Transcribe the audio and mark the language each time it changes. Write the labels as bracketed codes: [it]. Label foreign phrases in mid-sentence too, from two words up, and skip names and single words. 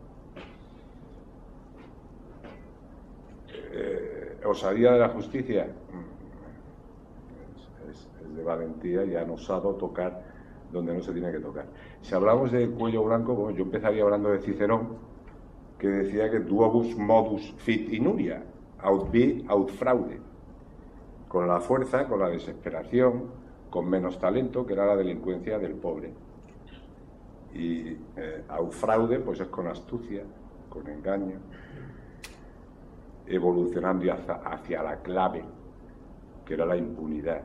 [es] Osadía de la justicia es de valentía y han osado tocar donde no se tiene que tocar. Si hablamos de cuello blanco, bueno, yo empezaría hablando de Cicerón, que decía que [la] duobus modus fit inuria, aut vi, aut fraude. [es] con la fuerza, con la desesperación, con menos talento, que era la delincuencia del pobre. Y al fraude, pues es con astucia, con engaño, evolucionando hacia la clave, que era la impunidad.